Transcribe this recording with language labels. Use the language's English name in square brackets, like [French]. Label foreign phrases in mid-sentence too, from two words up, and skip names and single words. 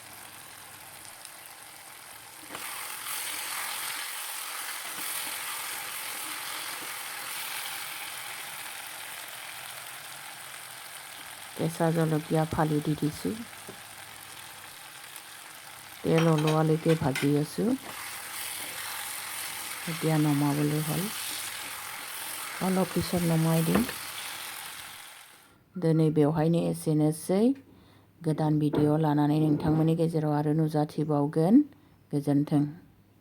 [Assamese] কেঁচা জলকীয়া ফালি দি দিছোঁ। তেল ওলোৱালৈকে ভাজি আছোঁ। এতিয়া নমাবলৈ হ'ল, অলপ পিছত নমাই দিম। [Bodo] दिनै बेवहायनो एसेनोसै। गोदान भिडिअ लानानै नोंथांमोननि गेजेराव आरो नुजाथिबावगोन। गोजोन्थों।